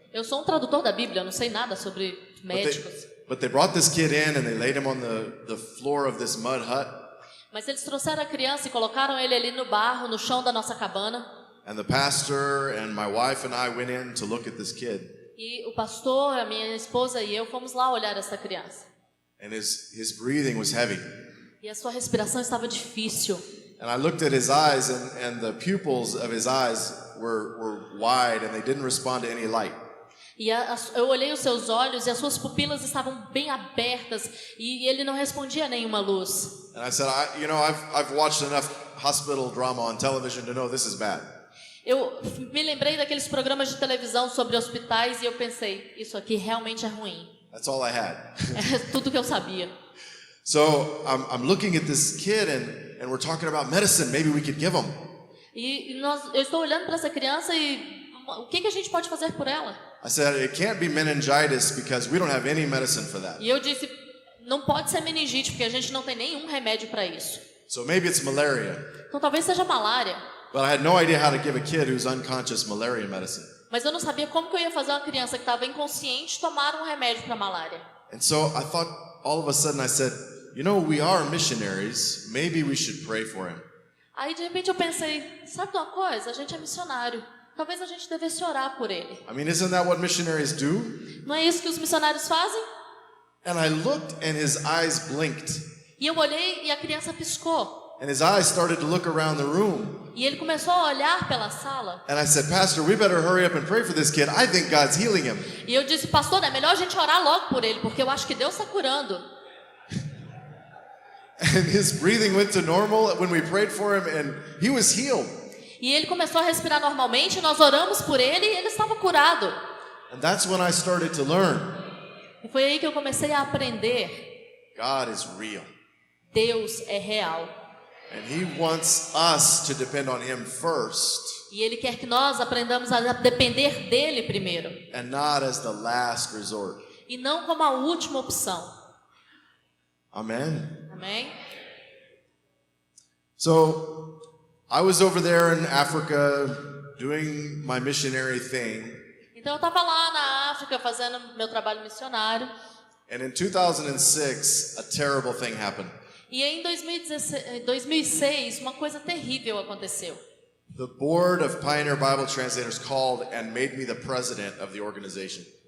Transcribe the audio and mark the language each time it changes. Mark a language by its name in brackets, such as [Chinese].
[Portuguese] Eu sou um tradutor da Bíblia, eu não sei nada sobre médicos. [English] But they brought this kid in and they laid him on the floor of this mud hut. [Portuguese] Mas eles trouxeram a criança e colocaram ele ali no barro, no chão da nossa cabana. [English] And the pastor and my wife and I went in to look at this kid. [Portuguese] E o pastor, a minha esposa e eu fomos lá olhar essa criança. [English] And his breathing was heavy. [Portuguese] E a sua respiração estava difícil. [English] And I looked at his eyes and the pupils of his eyes were wide and they didn't respond to any light. [Portuguese] E eu olhei os seus olhos e as suas pupilas estavam bem abertas e ele não respondia a nenhuma luz. [English] And I said, I've watched enough hospital drama on television to know this is bad. [Portuguese] Eu me lembrei daqueles programas de televisão sobre hospitais e eu pensei, isso aqui realmente é ruim. [English] That's all I had. [Portuguese] É tudo que eu sabia. [English] So I'm looking at this kid and we're talking about medicine. Maybe we could give him. [Portuguese] Eu estou olhando para essa criança e o que a gente pode fazer por ela? [English] I said, it can't be meningitis because we don't have any medicine for that. [Portuguese] E eu disse, não pode ser meningite porque a gente não tem nenhum remédio para isso. [English] So maybe it's malaria. [Portuguese] Então talvez seja malária. [English] But I had no idea how to give a kid who's unconscious malaria medicine. [Portuguese] Mas eu não sabia como que eu ia fazer uma criança que estava inconsciente tomar um remédio para malária. [English] And so I thought, all of a sudden I said, we are missionaries. Maybe we should pray for him. [Portuguese] Aí de repente eu pensei, sabe de uma coisa? A gente é missionário. Talvez a gente devesse orar por ele. [English] I mean, isn't that what missionaries do? [Portuguese] Não é isso que os missionários fazem? [English] And I looked and his eyes blinked. [Portuguese] E eu olhei e a criança piscou. [English] And his eyes started to look around the room. [Portuguese] E ele começou a olhar pela sala. [English] And I said, Pastor, we better hurry up and pray for this kid. I think God's healing him. [Portuguese] E eu disse, pastor, é melhor a gente orar logo por ele, porque eu acho que Deus está curando. [English] And his breathing went to normal when we prayed for him and he was healed. [Portuguese] E ele começou a respirar normalmente, nós oramos por ele e ele estava curado. [English] And that's when I started to learn. [Portuguese] E foi aí que eu comecei a aprender. [English] God is real. [Portuguese] Deus é real. [English] And he wants us to depend on him first. [Portuguese] E ele quer que nós aprendamos a depender dele primeiro. [English] And not as the last resort. [Portuguese] E não como a última opção. [English] Amen. [Portuguese] Amém? [English] So, I was over there in Africa doing my missionary thing. [Portuguese] Então eu estava lá na África fazendo meu trabalho missionário. [English] And in 2006, a terrible thing happened. [Portuguese] E em 2006, uma coisa terrível aconteceu. [English] The board of Pioneer Bible Translators called and made me the president of the organization.